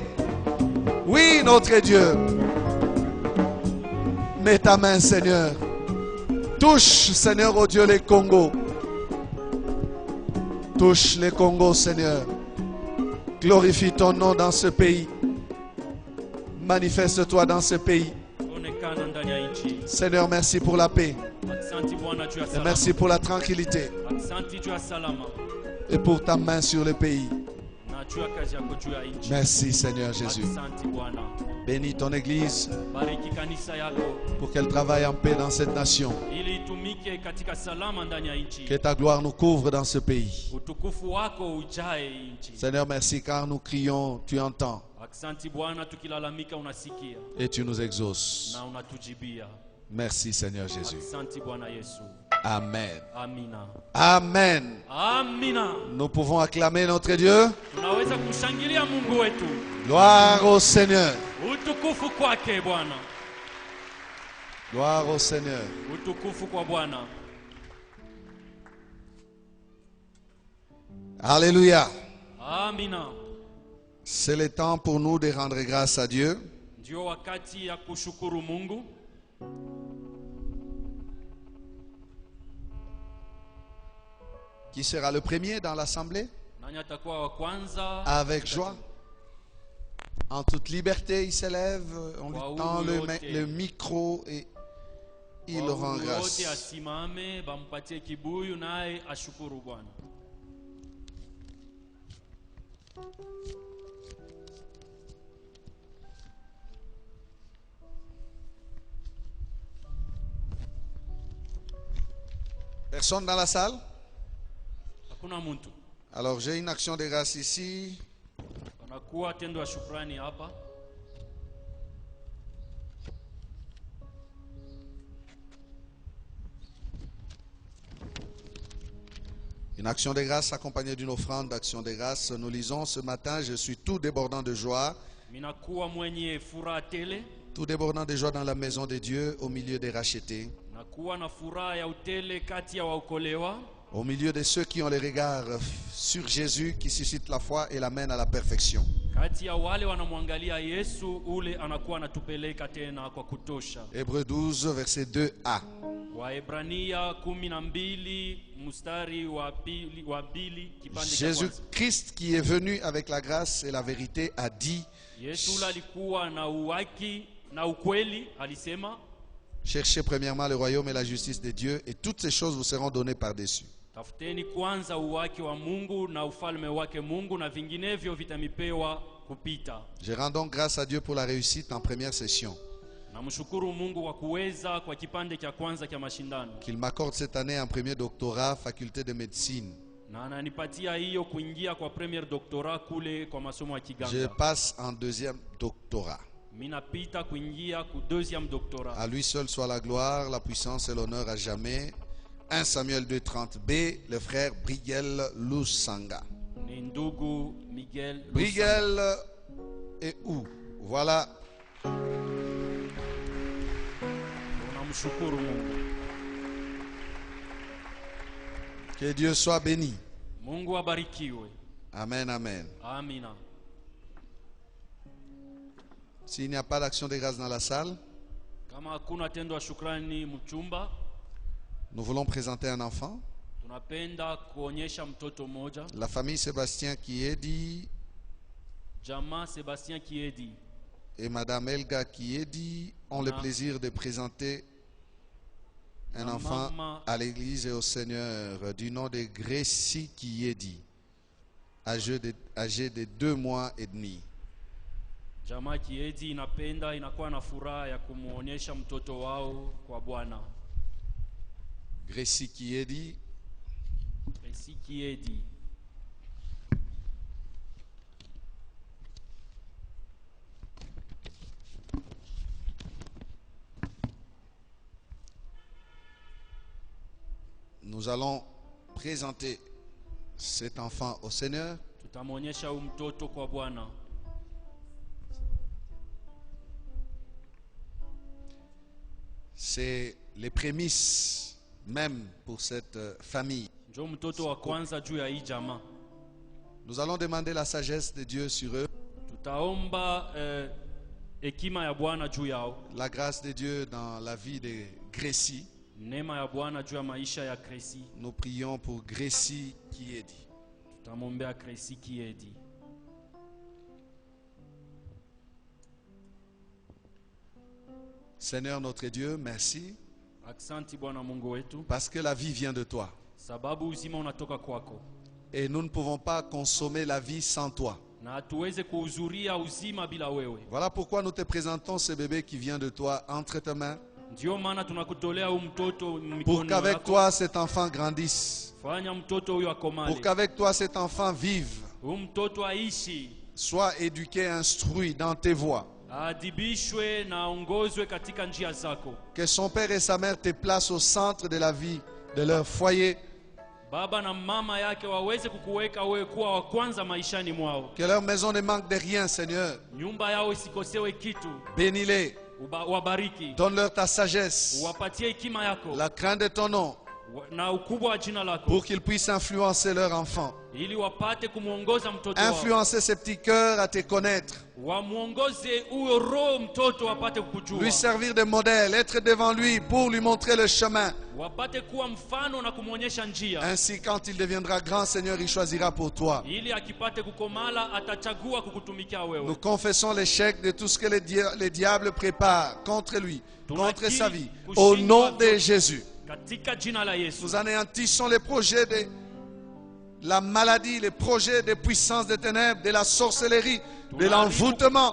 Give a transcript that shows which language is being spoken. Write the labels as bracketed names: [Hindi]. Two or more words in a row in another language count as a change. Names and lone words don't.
[French] Oui, notre Dieu. Mets ta main, Seigneur. Touche, Seigneur, ô Dieu, les Congos. Touche les Congos, Seigneur. Glorifie ton nom dans ce pays. Manifeste-toi dans ce pays. [Swahili] Onekana ndani ya nchi. [French] Seigneur, merci pour la paix. [Swahili] Asante Bwana juu ya [French] Et [Swahili] salama. [French] merci pour la tranquillité. [Swahili] Asante juu ya salama. [French] Et pour ta main sur le pays. [Swahili] Na juu ya kazi yako juu ya nchi. [French] Merci, Seigneur Jésus. [Swahili] Asante Bwana. [French] Bénis ton Église [Swahili] Bariki kanisa yako [French] pour qu'elle travaille en paix dans cette nation. [Swahili] ili itumike katika salama ndani ya nchi. [French] Que ta gloire nous couvre dans ce pays. [Swahili] Utukufu wako ujae nchi. [French] Seigneur, merci car nous crions, tu entends [Swahili] Asante Bwana, tukilalamika unasikia [French] et tu nous exauces. [Swahili] na unatujibia. [French] Merci, Seigneur Jésus. [Swahili] Asante Bwana Yesu. [French] Amen. [Swahili] Amina. [French] Amen. [Swahili] Amina. [French] Nous pouvons acclamer notre Dieu. [Swahili] Tunaweza kumshangilia Mungu wetu. [French] Gloire au Seigneur. [Swahili] Utukufu kwake Bwana. [French] Gloire au Seigneur. [Swahili] Utukufu kwa Bwana. [French] Alléluia. [Swahili] Amina. [French] C'est le temps pour nous de rendre grâce à Dieu. [Swahili] Ndio wakati ya kushukuru Mungu. [French] Qui sera le premier dans l'assemblée? [Swahili] Nani atakuwa wa kwanza? [French] Avec joie. En toute liberté, il s'élève. On lui tend le micro et il rend [Swahili] Wote [French] grâce. [Swahili] asimame, bampatie kibuyu naye ashukuru Bwana. [French] Personne dans la salle? [Swahili] Hakuna mtu. [French] Alors j'ai une action de grâce ici. [Swahili] Panakuwa tendo ya shukrani hapa. [French] Une action de grâce accompagnée d'une offrande d'action de grâce. Nous lisons ce matin, je suis tout débordant de joie. [Swahili] Minakuwa mwenye furaha tele. [French] Tout débordant de joie dans la maison de Dieu, au milieu des rachetés. [Swahili] Nakuwa na furaha ya utele kati ya waokolewa. [French] Au milieu de ceux qui ont les regards sur Jésus, qui suscite la foi et l'amène à la perfection. [Swahili] Kati ya wale wanamwangalia Yesu, ule anakuwa anatupeleka tena kwa kutosha. [French] Hébreux 12, verset 2a. [Swahili] Waebrania 12 mstari wa pili kipande cha kwanza. [French] Jésus-Christ qui est venu avec la grâce et la vérité a dit, [Swahili] Yesu alikuwa na uwaki na ukweli, alisema, [French] cherchez premièrement le royaume et la justice de Dieu et toutes ces choses vous seront données par-dessus. [Swahili] tafuteni kwanza uwaki wa Mungu na ufalme wake Mungu, na vinginevyo vitamipewa kupita. [French] Je rends donc grâce à Dieu pour la réussite en première session. [Swahili] Namshukuru Mungu kwa kuweza kwa kipande cha kwanza cha mashindano. [French] Qu'il m'accorde cette année un premier doctorat, faculté de médecine. [Swahili] Na ananipatia hiyo kuingia kwa [French] premier doctorat [Swahili] kule kwa masomo ya [French] Je [Swahili] kiganga. [French] passe en deuxième doctorat. [Swahili] Mimi napita kuingia ku [French] deuxième doctorat. À lui seul soit la gloire, la puissance et l'honneur à jamais. 1 Samuel 2:30b, le frère Briguel Lusanga. [Swahili] Ni ndugu Miguel Lusanga. [French] Briguel et où? Voilà. [Swahili] Tunamshukuru Mungu. [French] Que Dieu soit béni. [Swahili] Mungu abarikiwe. [French] Amen, amen. [Swahili] Amina. [French] S'il n'y a pas d'action de grâce dans la salle, [Swahili] Kama hakuna tendo la shukrani mchumba, [French] nous voulons présenter un enfant. [Swahili] tunapenda kuonyesha mtoto mmoja. [French] La famille Sébastien Kiedi [Swahili] Jamaa Sebastien Kiedi [French] et Madame Elga Kiedi ont le plaisir de présenter un enfant à l'église et au Seigneur du nom de Gracie Kiedi, âgé de 2 mois et demi. [Swahili] Jamaa Kiedi inakuwa na furaha ya kumuonyesha mtoto wao kwa Bwana. Gracie Kiedi. Gracie Kiedi. [French] Nous allons présenter cet enfant au Seigneur. [Swahili] Tutamuonyesha mtoto kwa Bwana. [French] C'est les prémices même pour cette famille. [Swahili] Njoo mtoto wa kwanza juu ya hii jamaa. [French] Nous allons demander la sagesse de Dieu sur eux. [Swahili] Tutaomba hekima ya Bwana juu yao. [French] La grâce de Dieu dans la vie de Gracie. [Swahili] Neema ya Bwana juu ya maisha ya Gracie. [French] Nous prions pour Gracie Kiedi. [Swahili] Tutamwombea Gracie Kiedi. [French] Seigneur notre Dieu, merci. [Swahili] Aksanti Bwana Mungu wetu, [French] Parce que la vie vient de toi. [Swahili] sababu uzima unatoka kwako. [French] Et nous ne pouvons pas consommer la vie sans toi. [Swahili] Na hatuweze kuhudhuria uzima bila wewe. [French] Voilà pourquoi nous te présentons ce bébé qui vient de toi entre tes mains. [Swahili] Ndio maana tunakutolea huyu mtoto [French] Pour [Swahili] mikononi [French] qu'avec [Swahili] mwako. [French] toi cet enfant grandisse. [Swahili] Fanya mtoto huyu akomale. [French] Pour qu'avec toi cet enfant vive. [Swahili] Huyu mtoto aishi, [French] Sois éduqué, instruit dans tes voies. [Swahili] aadibishwe na aongozwe katika njia zako. [French] Que son père et sa mère te placent au centre de la vie de leur foyer. [Swahili] Baba na mama yake waweze kukuweka wewe kuwa wa kwanza maishani mwao. [French] Que leur maison ne manque de rien, Seigneur. [Swahili] Nyumba yao isikosewe kitu. [French] Bénis-les. [Swahili] Wabariki. [French] Donne-leur ta sagesse, [Swahili] Wapatie hekima yako [French] la crainte de ton nom, [Swahili] na ukubwa wa jina lako, [French] pour qu'ils puissent influencer leur enfant. [Swahili] ili wapate kumuongoza mtoto wao. [French] Influencer ses petits cœurs à te connaître. [Swahili] Wamuongoze huyo roho mtoto wapate kukujua. [French] Lui servir de modèle, être devant lui pour lui montrer le chemin. [Swahili] Wapate kuwa mfano na kumuonyesha njia. [French] Ainsi, quand il deviendra grand, Seigneur, il choisira pour toi. [Swahili] Ili akipate kukomala atachagua kukutumikia wewe. [French] Nous confessons l'échec de tout ce que les diables préparent contre lui, contre sa vie. Au nom de Jésus. [Swahili] Katika jina la Yesu. [French] Nous anéantissons les projets de la maladie, les projets de puissance des ténèbres, de la sorcellerie, de l'envoûtement.